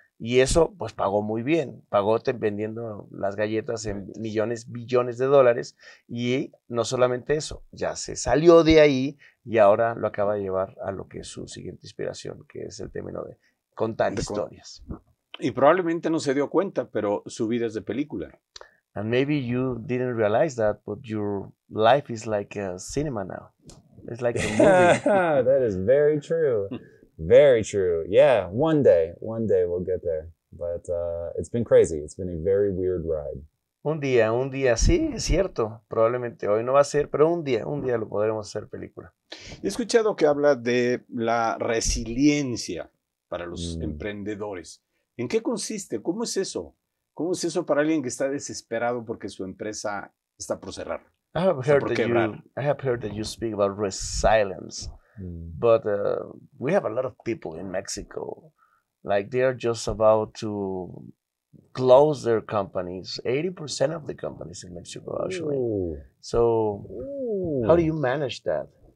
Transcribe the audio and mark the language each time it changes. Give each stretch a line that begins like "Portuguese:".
Spanish: Y eso pues pagó muy bien, pagó vendiendo las galletas en millones, billones de dólares y no solamente eso, ya se salió de ahí y ahora lo acaba de llevar a lo que es su siguiente inspiración, que es el término de contar historias. Y probablemente no se dio cuenta, pero su vida es de película.
English: And maybe you didn't realize that, but your life is like a cinema now. It's like a movie. That is very true. Very true. Yeah, one day we'll get there. But it's been crazy. It's been a very weird ride.
Spanish: Un día, sí, es cierto. Probablemente hoy no va a ser, pero un día lo podremos hacer película. He escuchado que habla de la resiliencia para los emprendedores. ¿En qué consiste? ¿Cómo es eso? ¿Cómo es eso para alguien que está desesperado porque su empresa está por cerrar?
English: I have heard that you speak about resilience, but we have a lot of people in Mexico, like they are just about to close their companies. 80% of the companies in Mexico, actually. Ooh. So, how do you manage that?